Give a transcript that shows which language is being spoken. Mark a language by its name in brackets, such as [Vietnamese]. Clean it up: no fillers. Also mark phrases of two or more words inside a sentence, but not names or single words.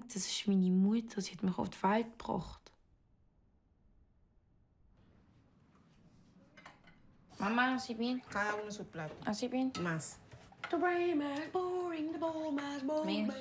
[German] Das ist meine Mutter. Sie hat mich auf die Welt gebracht. [Spanish] Mamá, ¿así bien? Cada uno su plato. ¿Así bien? Más. [English] The brain is boring, the ball is boring. [Spanish] Más.